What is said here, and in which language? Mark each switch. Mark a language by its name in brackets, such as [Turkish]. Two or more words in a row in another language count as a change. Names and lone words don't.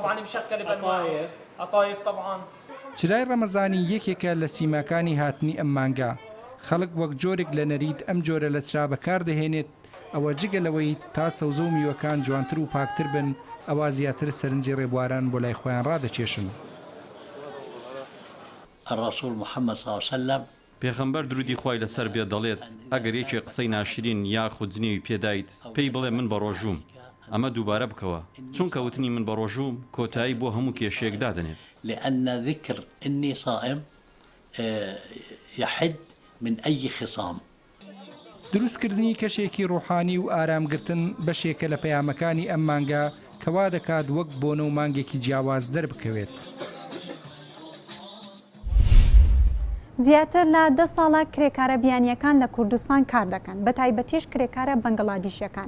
[Central Kurdish] چرای ڕەمەزانی یەکێکە لە سیماکانی هاتنی ئەم مانگە خەڵک وەک جۆرێک لە نەرید ئەم جۆرە لە چرا بەکار دەهێنێت ئەوە جگەلەوەی تا سەوزە و میوەکان جوانتر و پاکتر بن ئەوە زیاتر سەرنجی ڕێبواران بۆ لای خۆیان ڕادەچێشن. [Arabic] الرسول محمد صلى الله عليه وسلم [Central Kurdish] پێغەمبەر درودی خوای لەسەر بێ دەڵێت ئەگەر یەکێ قسەی ناشرین یاخود جنێوی پێدایت پێی بڵێ من بە ڕۆژوم ئەمە دووبارە بکەوە چونکە وتنی من بە ڕۆژوم کۆتایی بۆ هەموو کێشەیەک دادەنێت. [Arabic] لأن ذكر إني صائم يحد من أي خصام. [Central Kurdish] دروستکردنی کەشێکی ڕوحانی و ئارامگرتن بەشێکە لە پەیامەکانی ئەم مانگە کەوا دەکات وەک بۆنە و مانگێکی جیاواز دەربکەوێت. زیاتر لە 10 ساڵە کرێکارە بیانیەکان لە کوردستان کار دەکەن بە تایبەتیش کرێکارە بەنگڵادیشیەکان.